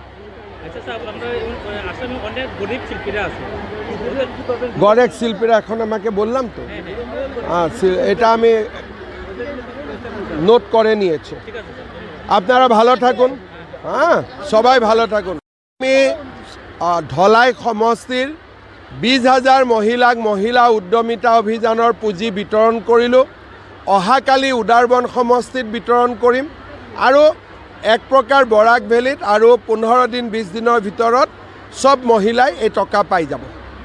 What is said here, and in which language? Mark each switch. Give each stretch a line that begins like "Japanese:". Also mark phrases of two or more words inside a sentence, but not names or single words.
Bangla: আচ্ছা স্যার, আমরা আসামে অনেক গরিব শিল্পীরা আছে, গরেক শিল্পীরা এখন আমাকে বললাম তো, এটা আমি নোট করে নিয়েছি। আপনারা ভালো থাকুন, হ্যাঁ, সবাই ভালো থাকুন।
Assamese: আমি ধলাই সমষ্টিৰ 20,000 মহিলাক মহিলা উদ্যমিতা অভিযানৰ পুঁজি বিতৰণ কৰিলোঁ। অহাকালি উদাৰবন সমষ্টিত বিতৰণ কৰিম, আৰু এক প্ৰকাৰ বৰাক ভেলীত, আৰু 15 দিন 20 দিনৰ ভিতৰত চব মহিলাই এই টকা পাই যাব।